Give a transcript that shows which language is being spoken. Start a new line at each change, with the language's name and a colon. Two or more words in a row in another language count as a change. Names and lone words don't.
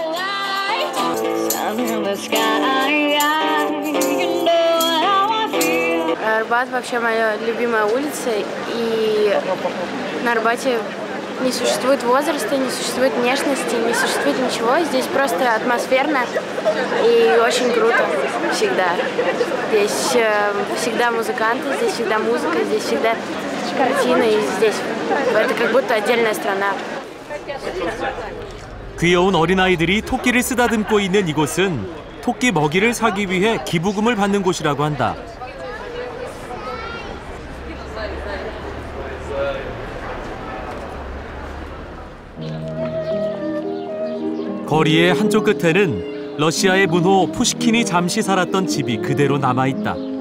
Russian: Арбат вообще моя любимая улица, и на Арбате не существует возраста, не существует внешности, не существует ничего. Здесь просто атмосферно и очень круто всегда. Здесь всегда музыканты, здесь всегда музыка, здесь всегда картины, и здесь это как будто отдельная страна.
Korean: 귀여운 어린아이들이 토끼를 쓰다듬고 있는 이곳은 토끼 먹이를 사기 위해 기부금을 받는 곳이라고 한다. 거리의 한쪽 끝에는 러시아의 문호 푸시킨이 잠시 살았던 집이 그대로 남아있다.